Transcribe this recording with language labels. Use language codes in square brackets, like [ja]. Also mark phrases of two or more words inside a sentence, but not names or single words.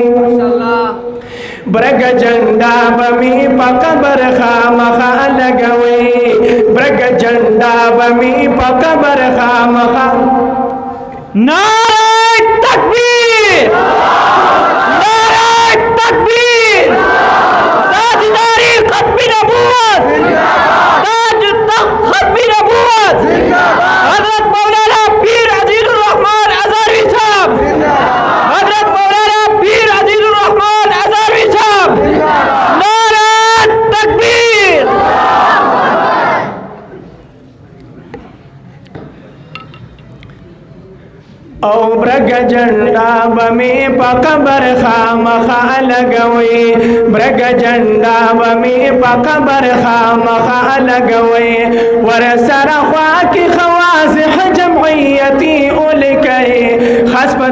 [ps] برګ جنډا به مې په قبر خامخا لګوئ برګ جنډا به مې په قبر خامخا [ur] نعرے تکبیر نعرے تکبیر تاجداری ختم نبوت تاج تخت ختم نبوت حضرت مولانا پیر عزیز الرحمن ازہری صاحب حضرت مولانا پیر عزیز الرحمن ازہری صاحب نعرے تکبیر [ps] او برګ جنډا به مې په قبر خامخا لګوئ برګ جنډا به مې په قبر خامخا لګوئ ورسره خوا کې خوازح جمعیتي ولیکئ خاص په